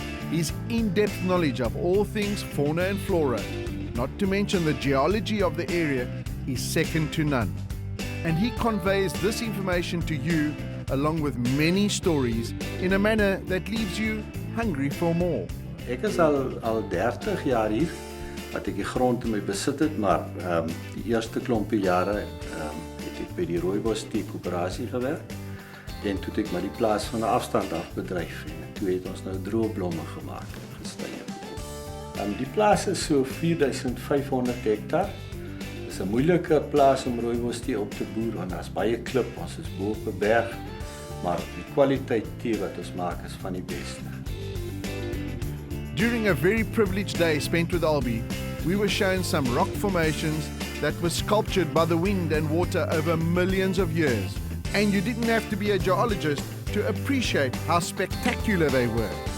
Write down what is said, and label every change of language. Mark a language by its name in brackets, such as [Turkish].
[English] His in-depth knowledge of all things fauna and flora, not to mention the geology of the area, is second to none. And he conveys this information to you along with many stories in a manner that leaves you hungry for more. [Afrikaans] Ek is al 30 jaar hier wat ek die grond in my besit het, maar die eerste klompie jare het ek by die Rooibos Tee Koöperasie gewerk en toe het ek maar die plaas van 'n afstand af bedryf en toe het ons nou droogblomme gemaak en gestye. Die plaas is so 4500 hektar. Dit is 'n moeilike plaas om Rooibos Tee op te boer want daar's baie klip, ons is bo op 'n berg, maar die kwaliteit tee wat ons maak is van die beste. [English] During a very privileged day spent with Albie, we were shown some rock formations that were sculptured by the wind and water over millions of years. And you didn't have to be a geologist to appreciate how spectacular they were.